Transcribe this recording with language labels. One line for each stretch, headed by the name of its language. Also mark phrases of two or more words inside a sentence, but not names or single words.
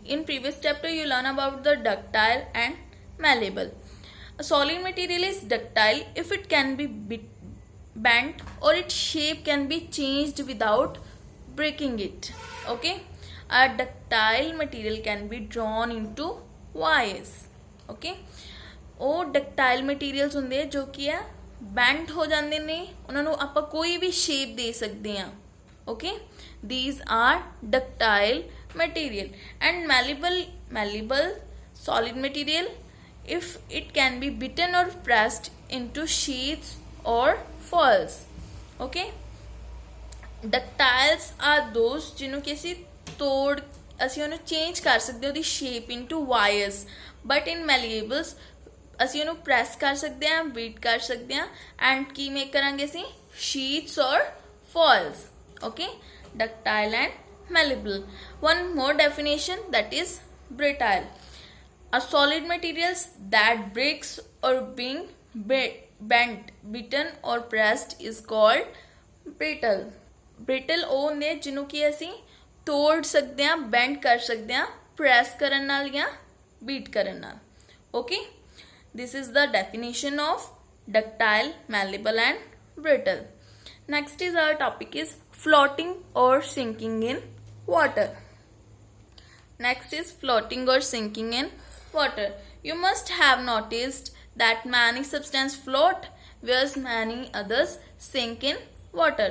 English: In previous chapter you learn about the ductile and malleable. A solid material is ductile if it can be bent or its shape can be changed without breaking it. Okay, a ductile material can be drawn into wires.
Punjabi: Okay, ਉਹ
English: ductile materials
Punjabi: ਹੁੰਦੇ ਜੋ ਕਿ ਆ ਬੈਂਡ ਹੋ ਜਾਂਦੇ ਨੇ, ਉਹਨਾਂ ਨੂੰ ਆਪਾਂ ਕੋਈ ਵੀ ਸ਼ੇਪ ਦੇ ਸਕਦੇ ਆ. ਓਕੇ,
English: these are ductile material. And malleable solid material if it can be beaten or pressed into sheets or falls. Okay, ductiles are those
Punjabi: ਜਿਹਨੂੰ ਕਿ ਅਸੀਂ ਅਸੀਂ ਉਹਨੂੰ ਚੇਂਜ ਕਰ ਸਕਦੇ ਉਹਦੀ ਸ਼ੇਪ
English: into wires. but in malleables
Punjabi: ਅਸੀਂ ਉਹਨੂੰ ਪ੍ਰੈਸ ਕਰ ਸਕਦੇ ਹਾਂ, ਬੀਟ ਕਰ ਸਕਦੇ ਹਾਂ, ਐਂਡ ਕੀ ਮੇਕ ਕਰਾਂਗੇ ਅਸੀਂ
English: sheets or foils.
Punjabi: ਓਕੇ,
English: ductile and malleable. One more definition, that is brittle. A solid materials that breaks or being bent, bitten or pressed is called brittle.
Punjabi: Brittle ਉਹ ਹੁੰਦੇ ਜਿਹਨੂੰ ਕਿ ਅਸੀਂ ਤੋੜ ਸਕਦੇ ਹਾਂ, bend ਕਰ ਸਕਦੇ ਹਾਂ press ਕਰਨ ਨਾਲ ਜਾਂ beat ਕਰਨ ਨਾਲ.
English: Okay, this is the definition of ductile, malleable and brittle. Next is our topic is floating or sinking in water. Next is floating or sinking in water. You must have noticed that many substances float whereas many others sink in water.